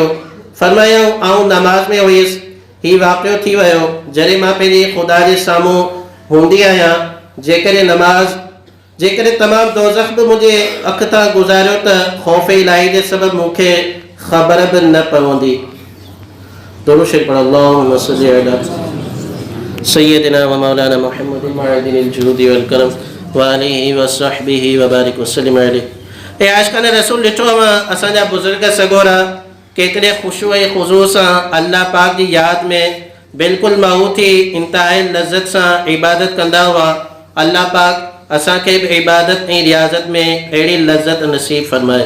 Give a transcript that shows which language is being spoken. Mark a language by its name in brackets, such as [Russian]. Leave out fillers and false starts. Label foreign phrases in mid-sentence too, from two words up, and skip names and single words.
[Sindhi] फरमायो आउं नमाज में हुयुसि, हीउ वाक़ियो थी वियो जॾहिं मां पंहिंजे ख़ुदा जे साम्हूं हूंदी आहियां। जेकॾहिं तमामु दोज़ख़ बि मुंहिंजे अख तां गुज़ारियो त ख़ौफ़ इलाही जे सबब मूंखे ख़बर बि न पवंदी। दुरूद शरीफ़ पढ़ो। [Arabic] اللهم صل على سيدنا ومولانا محمد معدن الجود والكرم وآله وصحبه وبارك وسلم عليه. [Sindhi] ए आशिक़ान रसूल ॾिठो असांजा बुज़ुर्ग सगोरा केतिरे ख़ुशू ऐं ख़ुज़ू सां अल्लाह पाक जी यादि में बिल्कुलु महू थी इंतहाई लज़्ज़त सां इबादत कंदा हुआ। अल्लाह पाक असांखे बि इबादत ऐं रियाज़त में अहिड़ी लज़्ज़त नसीब फरमाए।